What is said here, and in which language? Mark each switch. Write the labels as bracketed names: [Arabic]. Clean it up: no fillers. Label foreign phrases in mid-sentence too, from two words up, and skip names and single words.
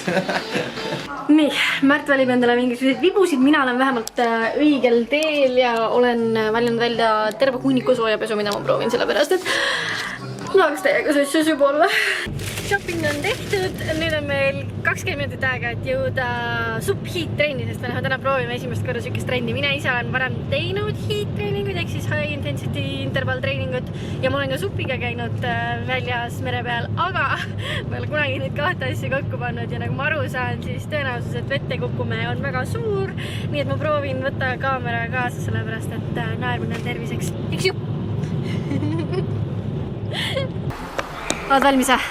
[Estonian] Nii, Märt valib endale mingisuguseid vibusid, mina olen vähemalt õigel teel ja olen valinud välja terve hunniku soojapesu, mida ma proovin sellepärast, et tahaks teiega sossus juba olla. Shopping on tehtud, nüüd on meil 20 minutit aega, et jõuda supp-heat-trenni, sest me täna proovime esimest korda sükest trenni. Mina ise olen varem teinud heat-treeninguid, ehk siis [English] high intensity interval [Estonian] treeningut ja ma olen ka suppiga käinud väljas mere peal, aga ma ei ole kunagi neid kahte asja kokku pannud ja nagu ma aru saan, siis tõenäosus, et vette kukume on väga suur, nii et ma proovin võtta kaamera kaasa, sellepärast et naermine on terviseks. Üks jupp! Oled valmis, jah?